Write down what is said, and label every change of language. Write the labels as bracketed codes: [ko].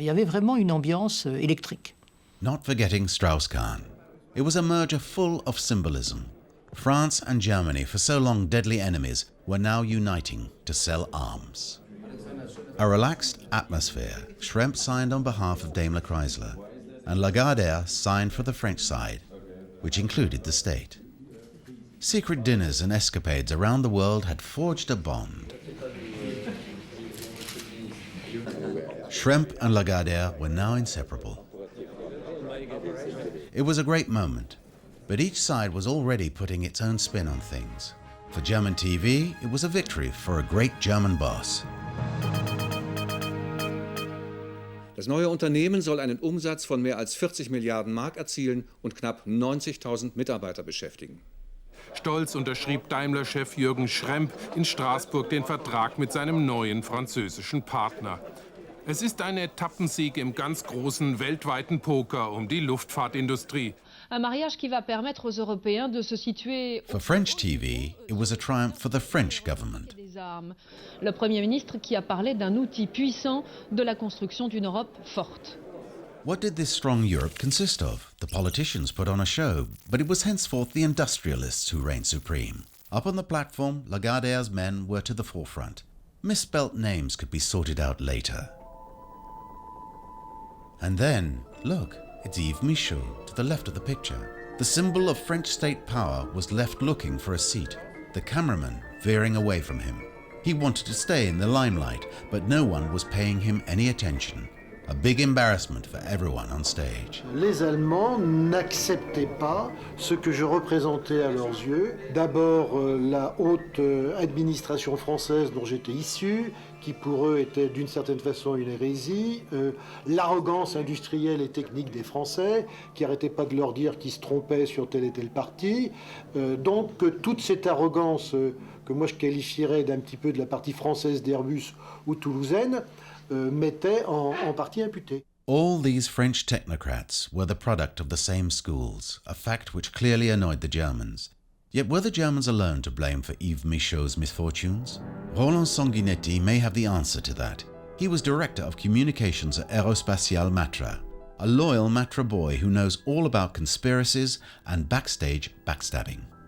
[fr] Il y avait vraiment une ambiance électrique. [en] Not forgetting Strauss-Kahn. It was a merger full of symbolism. France and Germany, for so long deadly enemies, were now uniting to sell arms. A relaxed atmosphere, Schremp signed on behalf of Daimler Chrysler, and Lagardère signed for the French side, which included the state. Secret dinners and escapades around the world had forged a bond. Schremp and Lagardère were now inseparable. It was a great moment, but each side was already putting its own spin on things. For German TV, it was a victory for a great German boss. [de] Das neue Unternehmen soll einen Umsatz von mehr als 40 Milliarden Mark erzielen und knapp 90.000 Mitarbeiter beschäftigen. Stolz unterschrieb Daimler-Chef Jürgen Schremp in Straßburg den Vertrag mit seinem neuen französischen Partner. Es ist ein Etappensieg im ganz großen weltweiten Poker um die Luftfahrtindustrie. [fr] Un mariage qui va permettre aux Européens de se situer. [en] For French TV, it was a triumph for the French government. [fr] Le Premier ministre qui a parlé d'un outil puissant de la construction d'une Europe forte. [en] What did this strong Europe consist of? The politicians put on a show, but it was henceforth the industrialists who reigned supreme. Up on the platform, Lagardère's men were to the forefront. Misspelt names could be sorted out later. And then, look, it's Yves Michaud to the left of the picture. The symbol of French state power was left looking for a seat, the cameraman veering away from him. He wanted to stay in the limelight, but no one was paying him any attention. A big embarrassment for everyone on stage. [fr] Les Allemands n'acceptaient pas ce que je représentais à leurs yeux. D'abord la haute administration française dont j'étais issu, qui pour eux était d'une certaine façon une hérésie, l'arrogance industrielle et technique des Français, qui n'arrêtaient pas de leur dire qu'ils se trompaient sur tel et tel parti. Donc toute cette arrogance que moi je qualifierais d'un petit peu de la partie française d'Airbus ou toulousaine, m'était en partie imputée. [en] All these French technocrats were the product of the same schools, a fact which clearly annoyed the Germans. Yet were the Germans alone to blame for Yves Michaud's misfortunes? Roland Sanguinetti may have the answer to that. He was director of communications at Aerospatiale Matra, a loyal Matra boy who knows all about conspiracies and backstage backstabbing.